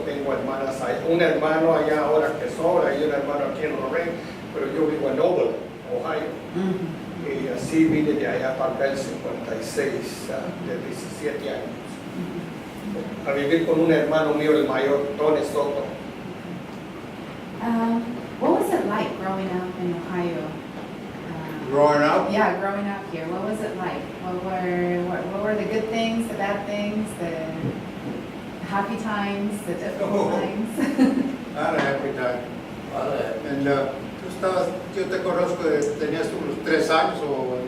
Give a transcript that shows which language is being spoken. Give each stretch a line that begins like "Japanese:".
Spanish: Tengo hermanas ahí, un hermano allá ahora que sobra y un hermano aquí en Lorain, pero yo vivo en Noble, Ohio. Y así vine de allá para acá en 56, de 17 años. A vivir con un hermano mío, el mayor, Tony Soto.
English: What was it like growing up in Ohio? Growing up, Yeah, growing up here. What was it like? What were the good things, the bad things, the happy times, the difficult times? I had a happy time.
Spanish: Vale. And, yo te conozco, tenías unos 3 años o